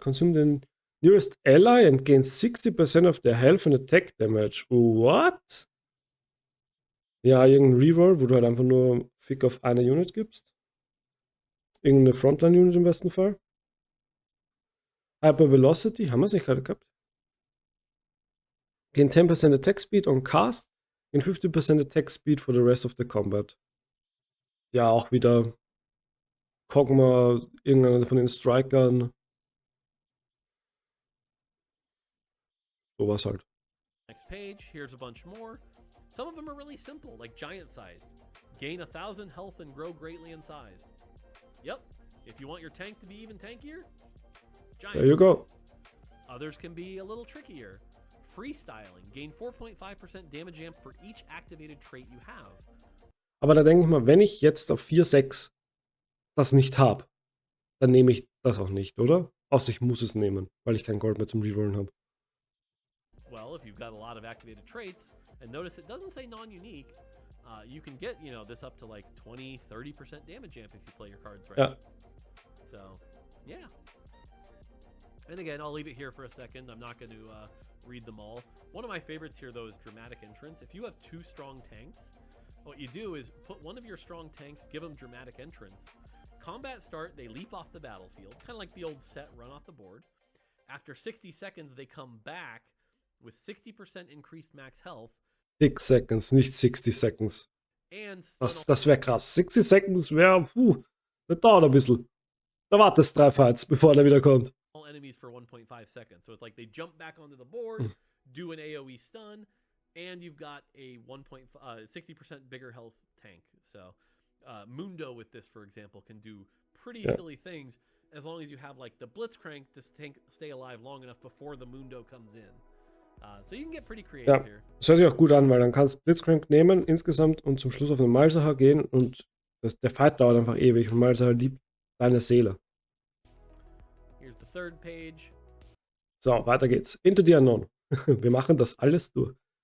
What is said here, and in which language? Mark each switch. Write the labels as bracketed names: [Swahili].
[English] Consume the nearest ally and gain 60% of their health and attack damage. What? [German] Ja, irgendein Reroll, wo du halt einfach nur Fick auf eine Unit gibst. Irgendeine Frontline-Unit im besten Fall. Hyper Velocity, haben wir es nicht gerade gehabt? [English] Gain 10% Attack Speed on Cast, gain 50% Attack Speed for the rest of the combat. [German] Ja, auch wieder Kog'Maw, irgendeiner von den Strikern. Sowas halt. [English] Next page, here's a bunch more. Some of them are really simple, like giant sized. Gain 1,000 health and grow greatly in size. Yep, if you want your tank to be even tankier, giant There you go. size. Others can be a little trickier. Freestyling. Gain 4.5% damage amp for each activated trait you have. [German] Aber da denke ich mal, wenn ich jetzt auf 4,6 das nicht habe, dann nehme ich das auch nicht, oder? Außer ich muss es nehmen, weil ich kein Gold mehr zum Rerollen habe. [English] Well, if you've got a lot of activated traits, and notice it doesn't say non-unique, you can get, you know, this up to like 20-30% damage amp if you play your cards right. [German] Ja. [English] So, yeah. And again, I'll leave it here for a second. I'm not going to read them all. One of my favorites here, though, is dramatic entrance. If you have 2 strong tanks, what you do is put one of your strong tanks, give them dramatic entrance. Combat start, they leap off the battlefield, kind of like the old set run off the board. After 60 seconds, they come back with 60% increased max health. 6 seconds, nicht 60 seconds. And [German] Das wäre krass. 60 seconds wäre, das dauert ein bisschen. Da wartest 3 Fights, bevor der wieder kommt. [English] All enemies for 1.5 seconds. So it's like they jump back onto the board, do an AoE stun, and you've got a 60% bigger health tank. So Mundo with this, for example, can do pretty silly things as long as you have like the Blitzcrank to stay alive long enough before the Mundo comes in. So you can get pretty creative here. [German] Das hört sich auch gut an, weil dann kannst du Blitzcrank nehmen insgesamt und zum Schluss auf einen Malsacher gehen und der Fight dauert einfach ewig und Malsacher liebt deine Seele. [English] Here's the third page. [German] So, weiter geht's. Into the Unknown. Wir machen das alles durch.